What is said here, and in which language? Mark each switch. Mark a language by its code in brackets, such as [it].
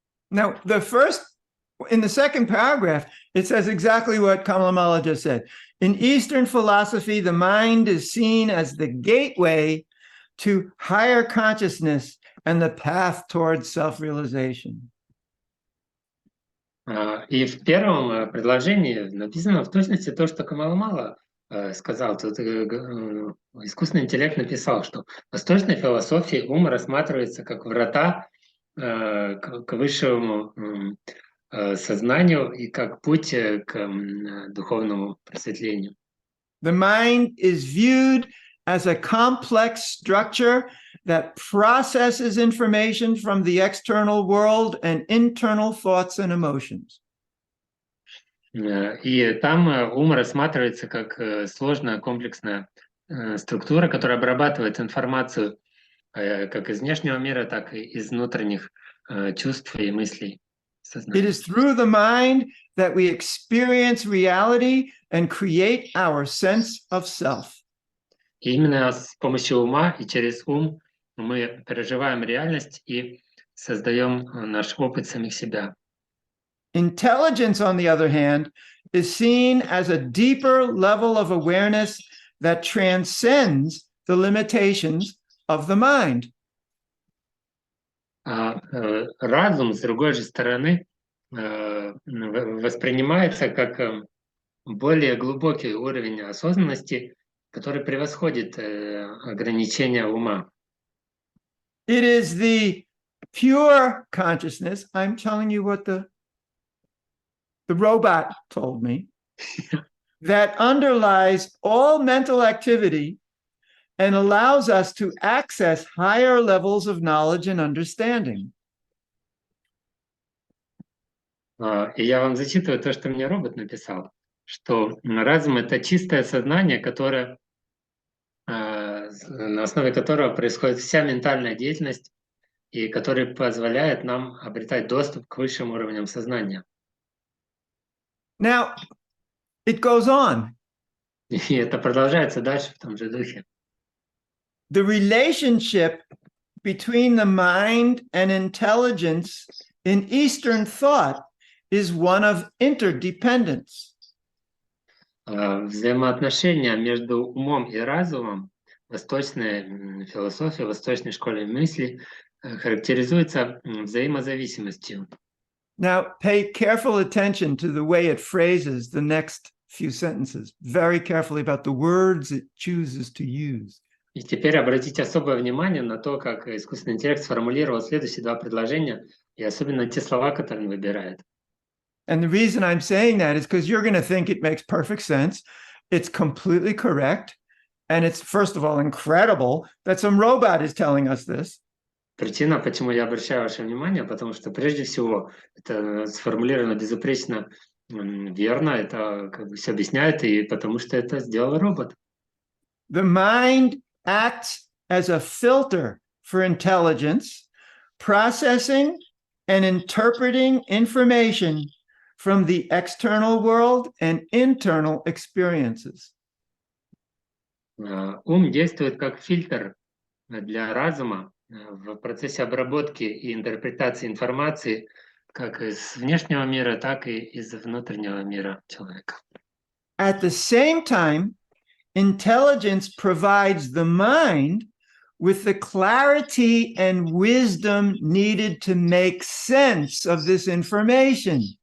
[en] Now, in the second paragraph, it says exactly what Kamalamala just said. In Eastern philosophy, the mind is seen as the gateway to higher consciousness and the path towards self-realization. [ru] И в первом предложении написано в точности то, что Камаламала сказал. Тут искусственный интеллект написал, что в восточной философии ум рассматривается как врата к высшему сознанию и как путь к духовному просветлению. [en] The mind is viewed as a complex structure that processes information from the external world and internal thoughts and emotions. [ru] И там ум рассматривается как сложная комплексная структура, которая обрабатывает информацию как из внешнего мира, так и из внутренних чувств и мыслей. [en] It is through the mind that we experience reality and create our sense of self. [ru] И именно с помощью ума и через ум мы переживаем реальность и создаем наш опыт самих себя. [en] Intelligence, on the other hand, is seen as a deeper level of awareness that transcends the limitations of the mind. [ru] Разум, с другой же стороны, воспринимается как более глубокий уровень осознанности, который превосходит ограничения ума. [en] It is the pure consciousness. I'm telling you what the robot told me, that underlies all mental activity and allows us to access higher levels of knowledge and understanding. [ru] И я вам зачитываю то, что мне робот написал, что разум — это чистое сознание, которое, на основе которого происходит вся ментальная деятельность и который позволяет нам обретать доступ к высшим уровням сознания. [en] Now, it goes on. [ru] И это продолжается дальше в том же духе. [en] The relationship between the mind and intelligence in Eastern thought is one of interdependence. [ru] Взаимоотношения между умом и разумом в восточной философии, в восточной школе мысли характеризуются взаимозависимостью. [en] Now, pay careful attention to the way it phrases the next few sentences, very carefully about the words it chooses to use. [ru] И теперь обратите особое внимание на то, как искусственный интеллект сформулировал следующие 2 предложения, и особенно те слова, которые он выбирает. [en] And the reason I'm saying that is because you're going to think it makes perfect sense. It's completely correct. And it's, first of all, incredible that some robot is telling us this. [ru] Причина, почему я обращаю ваше внимание, потому что прежде всего это сформулировано безупречно верно, это как бы все объясняет, и потому что это сделал робот. [en] The mind acts as a filter for intelligence, processing and interpreting information from the external world and internal experiences. [ru] Ум действует как фильтр для разума в процессе обработки и интерпретации информации как из внешнего мира, так и из внутреннего мира человека. [en] At the same time, intelligence provides the mind with the clarity and wisdom needed to make sense of this information.